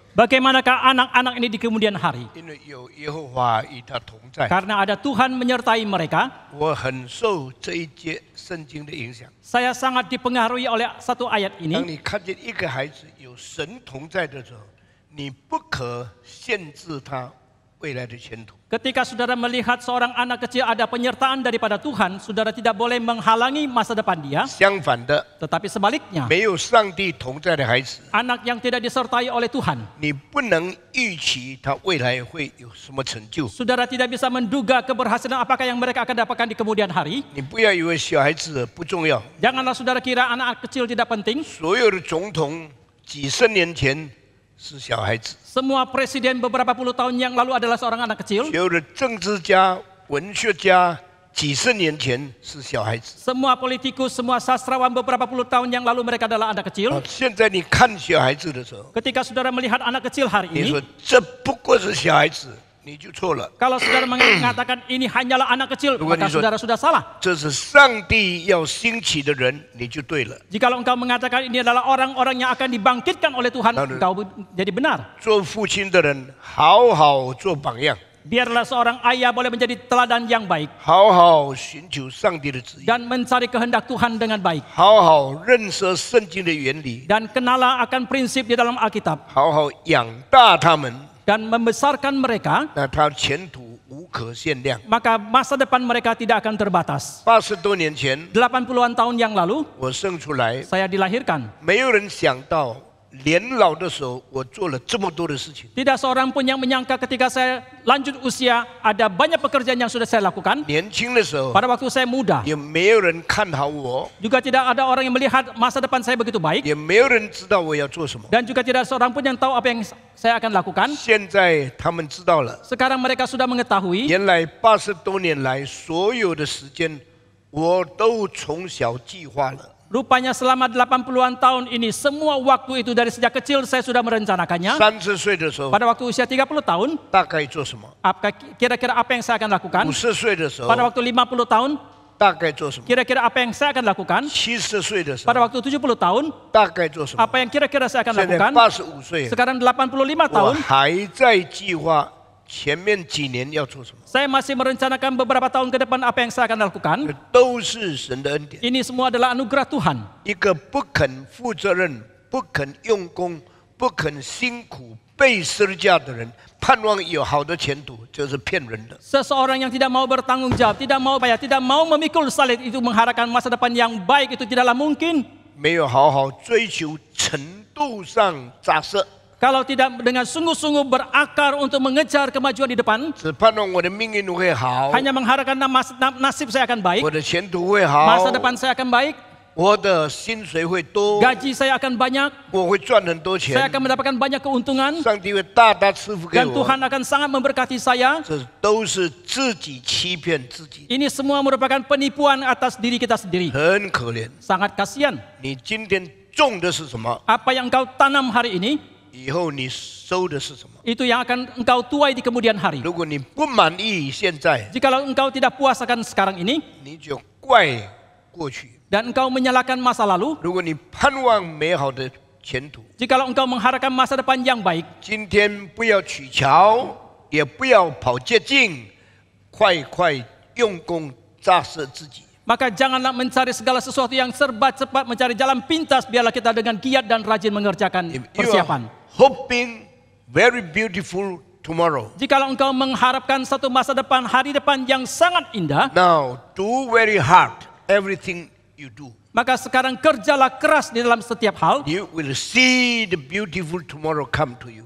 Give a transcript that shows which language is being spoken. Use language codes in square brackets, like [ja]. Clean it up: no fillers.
[id] bagaimanakah anak-anak ini di kemudian hari? [zh] 因为有耶和华与他同在。 [id] Karena ada Tuhan menyertai mereka. [zh] 我很受这一节圣经的影响。 [id] Saya sangat dipengaruhi oleh satu ayat [zh] 当 [id] ini. [zh] 你看见一个孩子有神同在的时候，你不可限制他未来的前途。 [id] Ketika saudara melihat seorang anak kecil ada penyertaan daripada Tuhan, saudara tidak boleh menghalangi masa depan dia. [zh] 相反的， [id] Tetapi sebaliknya, [zh] 没有上帝同在的孩子， [id] anak yang tidak disertai oleh Tuhan, [zh] 你不能预期他未来会有什么成就。 [id] saudara tidak bisa menduga keberhasilan apakah yang mereka akan dapatkan di kemudian hari. [zh] 你不要以为小孩子不重要， [id] Janganlah saudara kira anak kecil tidak penting. [zh] 所有的总统几十年前是小孩子， [id] Semua presiden beberapa puluh tahun yang lalu adalah seorang anak kecil. [zh] 所有的政治家、文学家几十年前是小孩子。 [id] Semua politikus, semua sastrawan beberapa puluh tahun yang lalu mereka adalah anak kecil. [zh] 现在你看小孩子的时候， [id] Ketika saudara melihat anak kecil hari [zh] 你 [id] ini, [zh] 说这不过是小孩子，你就错了。 [id] kalau saudara mengatakan ini hanyalah anak kecil, Bukan maka itu. saudara sudah salah. [zh] 这是上帝要兴起的人，你就对了。 [id] Jikalau engkau mengatakan ini adalah orang-orang yang akan dibangkitkan oleh Tuhan, Lalu. engkau jadi benar. [zh] 做父亲的人，好好做榜样， [id] Biarlah seorang ayah boleh menjadi teladan yang baik [zh] 好好寻求上帝的旨意， [id] dan mencari kehendak Tuhan dengan baik. [zh] 好好认识圣经的原理， [id] Dan kenalah akan prinsip di dalam Alkitab [zh] 好好养大他们， [id] dan membesarkan mereka, [zh] 那他前途无可限量。 [id] maka masa depan mereka tidak akan terbatas. [zh] 80多年前， [id] 80-an tahun yang lalu, [zh] 我生出来， [id] saya dilahirkan. [zh] 没有人想到年老的时候，我做了这么多的事情。 [id] Tidak seorang pun yang menyangka ketika saya lanjut usia, ada banyak pekerjaan yang sudah saya lakukan. [zh] 年轻的时候， [id] Pada waktu saya muda, [zh] 也没有人看好我， [id] juga tidak ada orang yang melihat masa depan saya begitu baik. [zh] 也没有人知道我要做什么。 [id] Dan juga tidak seorang pun yang tahu apa yang saya akan lakukan. [zh] 现在他们知道了， [id] Sekarang mereka sudah mengetahui. [zh] 原来80多年来所有的时间，我都从小计划了。 [id] Rupanya selama 80-an tahun ini, semua waktu itu dari sejak kecil saya sudah merencanakannya. [zh] 30岁的时候， [id] Pada waktu usia 30 tahun, [zh] 大概做什么？ [id] kira-kira apa yang saya akan lakukan? [zh] 50岁的时候， [id] Pada waktu 50 tahun, [zh] 大概做什么？ [id] kira-kira apa yang saya akan lakukan? [zh] 70岁的时候， [id] Pada waktu 70 tahun, [zh] 大概做什么？ [id] apa yang kira-kira saya akan [zh] 现在 [id] lakukan? [zh] 85岁， [id] Sekarang 85 [zh] 我 [id] tahun, [zh] 还在计划前面几年要做什么， [id] saya masih merencanakan beberapa tahun ke depan apa yang saya akan lakukan. [zh] 都是神的恩典。 [id] Ini semua adalah anugerah Tuhan. [zh] 一个不肯负责任、不肯用功、不肯辛苦背十字架的人，盼望有好的前途，这是骗人的。 [id] Seseorang yang tidak mau bertanggung jawab, tidak mau bayar, tidak mau memikul salib itu mengharapkan masa depan yang baik itu tidaklah mungkin. [zh] 没有好好追求程度上扎实， [id] Kalau tidak dengan sungguh-sungguh berakar untuk mengejar kemajuan di depan, [zh] 只盼望我的命运会好， [id] hanya mengharapkan nasib saya akan baik, [zh] 我的前途会好， [id] masa depan saya akan baik, [zh] 我的薪水会多， [id] gaji saya akan banyak, [zh] 我会赚很多 [id] saya [zh] 钱， [id] akan mendapatkan banyak keuntungan, [zh] 上帝会大大赐福给 [id] dan [zh] 我。 [id] Tuhan akan sangat memberkati saya. [zh] 这都是自己欺骗自己， [id] Ini semua merupakan penipuan atas diri kita sendiri. [zh] 很可怜。 [id] Sangat kasihan. [zh] 你今天种的是什么？ [id] Apa yang engkau tanam hari ini, [zh] 以后你收的是什么？ [id] itu yang akan engkau tuai di kemudian hari. [zh] 如果你不满意现在， [id] Jikalau engkau tidak puas akan sekarang ini, [zh] 你就怪过去； [id] dan engkau menyalahkan masa lalu, [zh] 如果你盼望美好的前途， [id] jikalau engkau mengharapkan masa depan yang baik, [zh] 今天不要取巧，也不要跑捷径，快快用功扎实自己。 [id] maka janganlah mencari segala sesuatu yang serba cepat, mencari jalan pintas. Biarlah kita dengan giat dan rajin mengerjakan [en] You are [id] persiapan. [en] hoping very beautiful tomorrow. [id] Jikalau engkau mengharapkan satu masa depan, hari depan yang sangat indah, [en] Now do very hard everything you do. [id] maka sekarang kerjalah keras di dalam setiap hal. [en] You will see the beautiful tomorrow come to you.